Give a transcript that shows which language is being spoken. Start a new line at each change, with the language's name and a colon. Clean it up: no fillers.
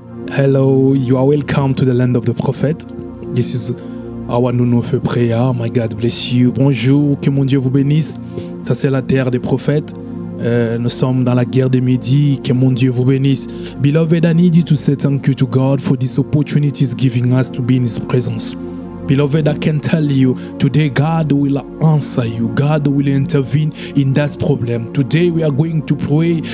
English: Hello, you are welcome to the land of the prophet. This is our Nounoufeu prayer. My God bless you.
French: Bonjour, que mon Dieu vous bénisse. Ça c'est la terre des prophètes. Nous sommes dans la guerre des midis. Que mon Dieu vous bénisse.
English: Beloved, I need you to say thank you to God for this opportunity He's giving us to be in His presence. Beloved, I can tell you, today God will answer you. God will intervene in that problem. Today we are going to pray.